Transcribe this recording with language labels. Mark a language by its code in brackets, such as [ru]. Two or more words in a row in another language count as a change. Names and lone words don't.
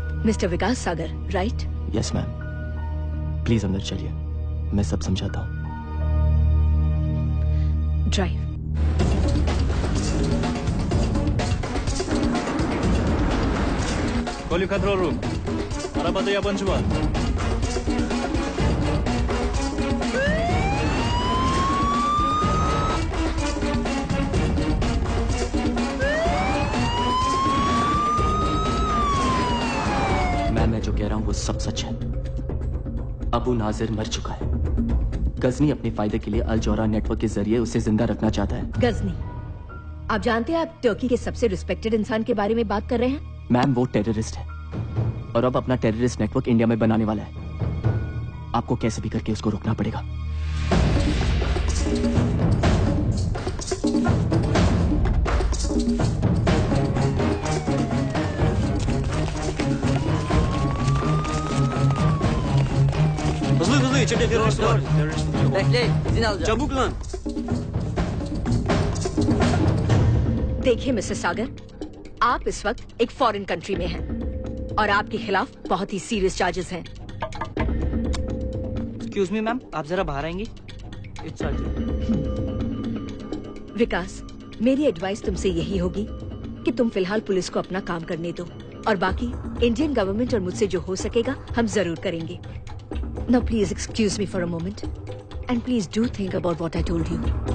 [hi] मिस्टर विकास सागर, राइट? [en] Yes, ma'am. [hi] Please अंदर चलिए. मैं सब समझाता हूँ। ड्राइव। [en] Call control room. [tr] Arabada yabancı var. [hi] मैं जो कह रहा हूं वो सब सच है। अबू नाजिर मर चुका है। गजनी अपने फायदे के लिए अल जौहरा नेटवर्क के जरिए उसे जिंदा रखना चाहता है। गजनी, आप जानते हैं आप टर्की के सबसे रिस्पेक्टेड इंसान के बारे में बात कर रहे हैं? मैम वो टेररिस्ट है और अब अपना [en] terrorist network [hi] इंडिया में बनाने वाला है। आपको कैसे भी करके उसको रोकना पड़ेगा। [tr] Hızlı içeride terörist var. Bekle, izin alacağım. Çabuk lan. [hi] देखिए मिस्टर सागर, आप इस वक्त एक [en] foreign country [hi] में हैं और आपके खिलाफ बहुत ही [en] serious charges [hi] हैं। [en] excuse me ma'am, [hi] आप जरा बाहर आएंगी? इट्स विकास, मेरी एडवाइस तुमसे यही होगी कि तुम फिलहाल पुलिस को अपना काम करने दो और बाकी [en] Indian government [hi] और मुझसे जो हो सकेगा हम जरूर करेंगे। [en] Now please excuse me for a moment and please do think about what I told you.